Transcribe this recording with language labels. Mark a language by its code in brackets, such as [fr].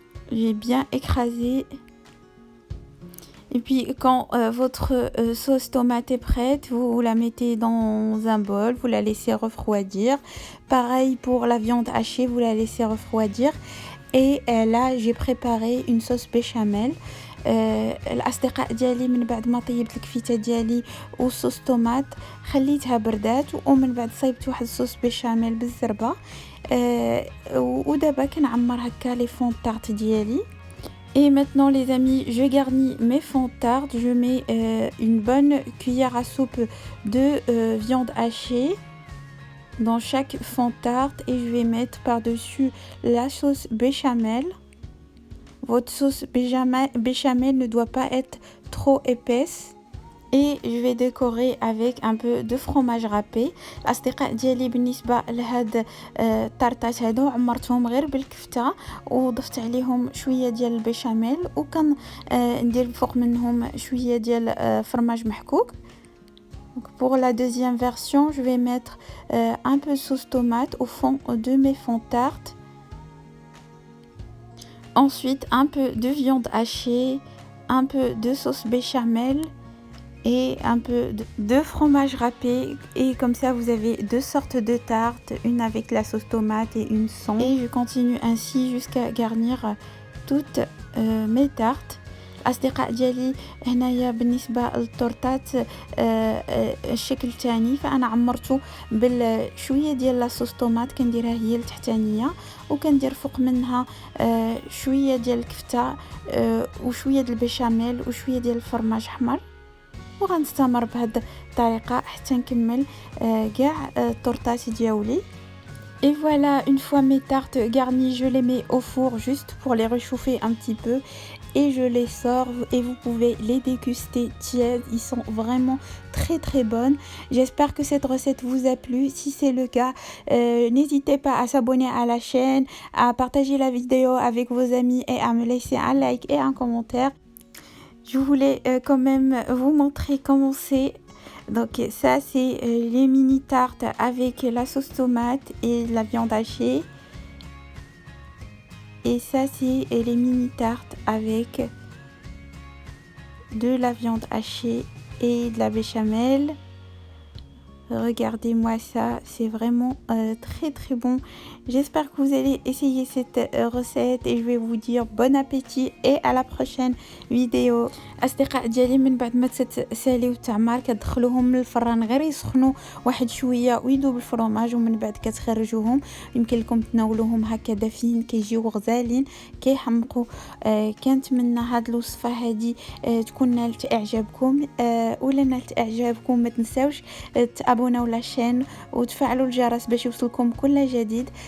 [fr] J'ai bien écrasé. Et puis quand votre sauce tomate est prête, vous la mettez dans un bol, vous la laissez refroidir. Pareil pour la viande hachée, vous la laissez refroidir. Et là, j'ai préparé une sauce béchamel. [ar] الاصدقاء ديالي من بعد ما طيبت الكفته ديالي وصوص طوماط خليتها بردات ومن بعد صايبت واحد الصوص بيشاميل بالزربه. ودابا كنعمر هكا [fr] لي فون طارت [ar] ديالي. [fr] Et maintenant les amis, je garnis mes fonds tartes. Je mets une bonne cuillère à soupe de viande hachée dans chaque fond tarte et je vais mettre par-dessus la sauce béchamel. Votre sauce béchamel ne doit pas être trop épaisse. Et je vais décorer avec un peu de fromage râpé. [ar] الاصدقاء ديالي بالنسبه لهاد الطرطات هادو عمرتهم غير بالكفته وضفت عليهم شويه ديال البيشاميل وكان ندير فوق منهم شويه ديال فرماج محكوك. [fr] Donc pour la deuxième version, je vais mettre un peu de sauce tomate au fond de mes fonds tartes. Ensuite, un peu de viande hachée, un peu de sauce béchamel et un peu de fromage râpé. Et comme ça, vous avez deux sortes de tartes, une avec la sauce tomate et une sans. Et je continue ainsi jusqu'à garnir toutes mes tartes. الأصدقاء ديالي هنايا بالنسبة للطورطات الشكل تاني فأنا عمرته بالشوية ديال لاصوص طوماط كنديرها هي التحتانية وكندير فوق منها شوية ديال الكفتة وشوية ديال البيشاميل وشوية ديال الفرماج احمر وغنستمر بهذه الطريقة حتى نكمل كاع الطورطات ديالي. Et voilà, une fois mes tartes garnies, je les mets au four juste pour les réchauffer un petit peu et je les sors et vous pouvez les déguster tièdes. Ils sont vraiment très très bonnes. J'espère que cette recette vous a plu. Si c'est le cas, n'hésitez pas à s'abonner à la chaîne, à partager la vidéo avec vos amis et à me laisser un like et un commentaire. Je voulais quand même vous montrer comment c'est. Donc ça c'est les mini tartes avec la sauce tomate et la viande hachée. Et ça c'est les mini tartes avec de la viande hachée et de la béchamel. Regardez-moi ça, c'est vraiment très très bon. J'espère que vous allez essayer cette recette et je vais vous dire bon appétit et à la prochaine vidéo. [ar] اصدقاء ديالي من بعد ما تساليو التعمار كتدخلوهم للفران غير يسخنوا واحد شويه ويذوب الفرماج ومن بعد كتخرجوهم. يمكن لكم تناولوهم هكا دافين كيجيو غزالين كيحمقوا. كنتمنى هاد الوصفه هادي تكون نالت اعجابكم ولا نالت اعجابكم ما تنساوش تابوناو لاشين وتفعلوا الجرس باش يوصلكم كل جديد.